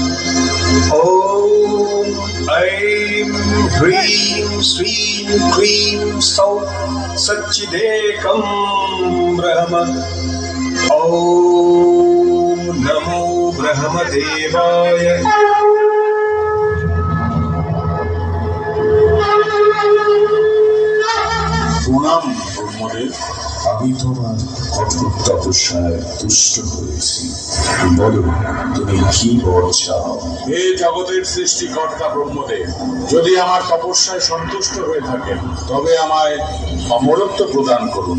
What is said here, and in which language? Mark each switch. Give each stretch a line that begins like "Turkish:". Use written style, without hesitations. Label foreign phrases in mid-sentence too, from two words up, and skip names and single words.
Sanskrit: ॐ ऐं ह्रीं श्रीं क्रीं सौः सच्चिदेकं ब्रह्म। ॐ नमो ब्रह्मदेवाय।
Bangla: প্রণাম ব্রহ্মদেব, আমি তোমার কঠোর তপস্যায় তুষ্ট হয়েছি। বলো, তুমি কি বর চাও? হে জগতের সৃষ্টিকর্তা ব্রহ্মদেব, যদি আমার তপস্যায় সন্তুষ্ট হয়ে থাকেন তবে আমায় অমরত্ব প্রদান করুন।